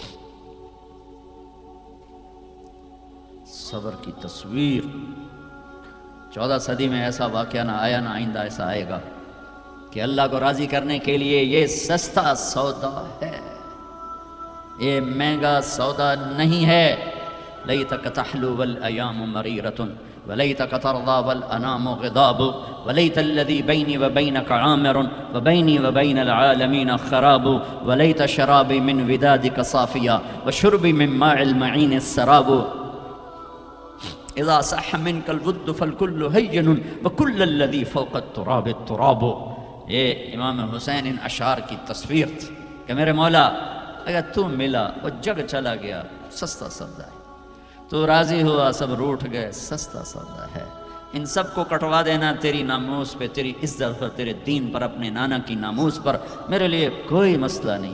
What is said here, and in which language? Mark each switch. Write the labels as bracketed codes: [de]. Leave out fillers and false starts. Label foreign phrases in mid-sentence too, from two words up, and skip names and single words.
[ur] صبر کی تصویر. 14 صدی میں ایسا واقعہ نہ آیا، نہ آئندہ ایسا آئے گا کہ اللہ کو راضی کرنے کے لیے یہ سستا سودا ہے، یہ مہنگا سودا نہیں ہے. [ar] لیتک تحلو والایام مریرۃ ولیتک ترضی والانام غضاب ولیت الذی بینی وبینک عامر وبینی وبین العالمین خراب ولیت شرابی من ودادک صافیا وشربی من ماء المعین السراب اذا صح منک الود فالکل ہین وکل الذی فوق التراب التراب. [ur] یہ امام حسین ان اشعار کی تصویر تھی کہ میرے مولا اگر تو ملا وہ جگ چلا گیا، سستا سودا ہے. تو راضی ہوا، سب روٹھ گئے، سستا سودا ہے. ان سب کو کٹوا دینا تیری ناموس پہ، تیری عزت پر، تیرے دین پر، اپنے نانا کی ناموس پر، میرے لیے کوئی مسئلہ نہیں.